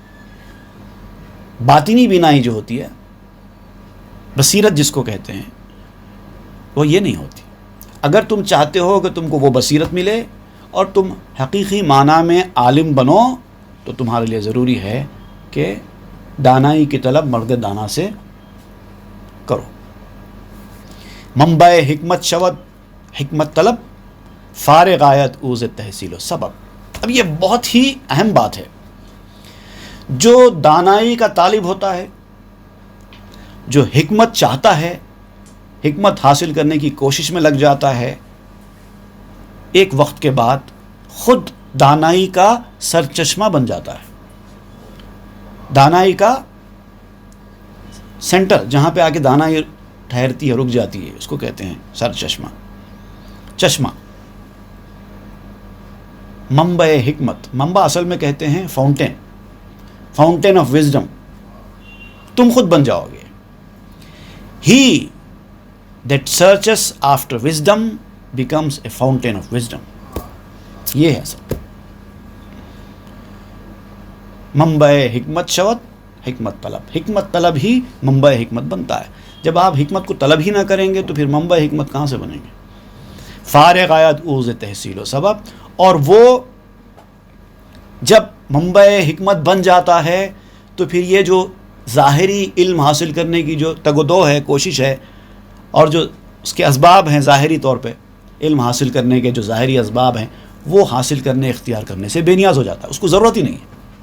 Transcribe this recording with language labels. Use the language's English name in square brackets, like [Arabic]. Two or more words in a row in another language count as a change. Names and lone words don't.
[Urdu] باطنی بینائی جو ہوتی ہے، بصیرت جس کو کہتے ہیں، وہ یہ نہیں ہوتی۔ اگر تم چاہتے ہو کہ تم کو وہ بصیرت ملے اور تم حقیقی معنی میں عالم بنو، تو تمہارے لیے ضروری ہے کہ دانائی کی طلب مرد دانا سے کرو۔ [Persian] منبع حکمت شود حکمت طلب، فارغ آیت اوز تحصیل و سبب۔ [Urdu] اب یہ بہت ہی اہم بات ہے۔ جو دانائی کا طالب ہوتا ہے، جو حکمت چاہتا ہے، حکمت حاصل کرنے کی کوشش میں لگ جاتا ہے، ایک وقت کے بعد خود دانائی کا سرچشمہ بن جاتا ہے۔ دانائی کا سینٹر، جہاں پہ آ کے دانائی ٹھہرتی ہے، رک جاتی ہے، اس کو کہتے ہیں سرچشمہ، چشمہ۔ منبع حکمت، منبع اصل میں کہتے ہیں فاؤنٹین، [English] fountain of wisdom. [Urdu] تم خود بن جاؤ گے۔ [English] He that searches after wisdom becomes a fountain of wisdom. [Urdu] یہ ہے سب۔ [Persian] منبع حکمت شود حکمت طلب، [Urdu] حکمت طلب ہی منبع حکمت بنتا ہے۔ جب آپ حکمت کو طلب ہی نہ کریں گے تو پھر منبع حکمت کہاں سے بنیں گے؟ [Persian] فارغ آیت اوز تحصیل و سبب۔ [Urdu] اور وہ جب منبع حکمت بن جاتا ہے تو پھر یہ جو ظاہری علم حاصل کرنے کی جو تگ و دو ہے، کوشش ہے، اور جو اس کے اسباب ہیں ظاہری طور پہ علم حاصل کرنے کے جو ظاہری اسباب ہیں، وہ حاصل کرنے، اختیار کرنے سے بے نیاز ہو جاتا ہے، اس کو ضرورت ہی نہیں ہے۔